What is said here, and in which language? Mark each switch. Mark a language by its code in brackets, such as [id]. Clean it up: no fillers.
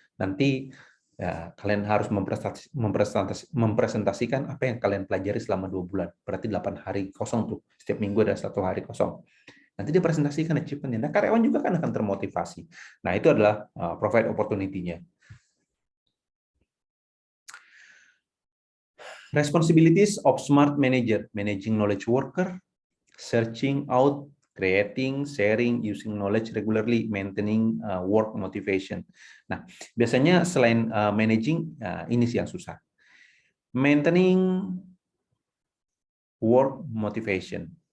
[id] Nanti ya, kalian harus mempresentasikan apa yang kalian pelajari selama 2 bulan. Berarti 8 hari kosong tuh. Setiap minggu ada 1 hari kosong. Nanti dia presentasikan achievement-nya. Nah, karyawan juga kan akan termotivasi. Nah, itu adalah provide opportunity-nya. [en] Responsibilities of smart manager, managing knowledge worker, searching out, creating, sharing, using knowledge regularly, maintaining work motivation. [id] Nah, biasanya selain managing, ini sih yang susah. [en] Maintaining work motivation.